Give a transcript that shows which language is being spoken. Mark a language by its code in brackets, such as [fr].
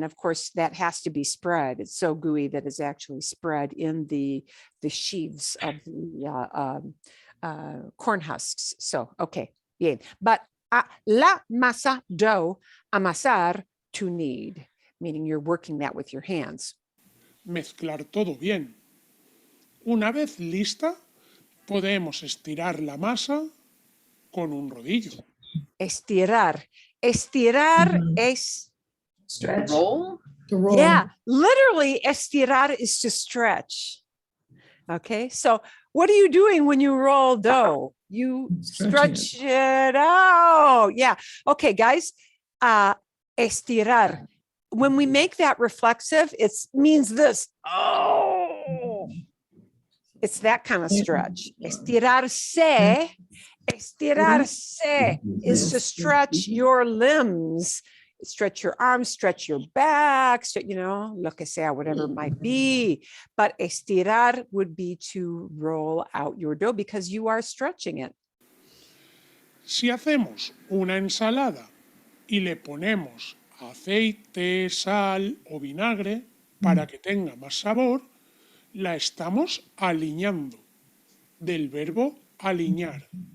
[en] And of course, that has to be spread. It's so gooey that it's actually spread in the sheaves of the corn husks. So, okay, yeah. But la masa dough, amasar, to knead, meaning you're working that with your hands. [es] Mezclar todo bien. Una vez lista, podemos estirar la masa con un rodillo. Estirar. Estirar es, [en] Stretch. To roll. yeah, literally estirar is to stretch. Okay, so what are you doing when you roll dough? You Stretching stretch it out. Yeah. Okay, guys, estirar. When we make that reflexive, it means this. Oh, it's that kind of stretch. Estirarse. Estirarse is to stretch your limbs, stretch your arms, stretch your back, you know, [es] lo que sea, [en] whatever it might be. But estirar would be to roll out your dough because you are stretching it. [es] Si hacemos una ensalada y le ponemos aceite, sal o vinagre para que tenga más sabor, la estamos aliñando, del verbo aliñar.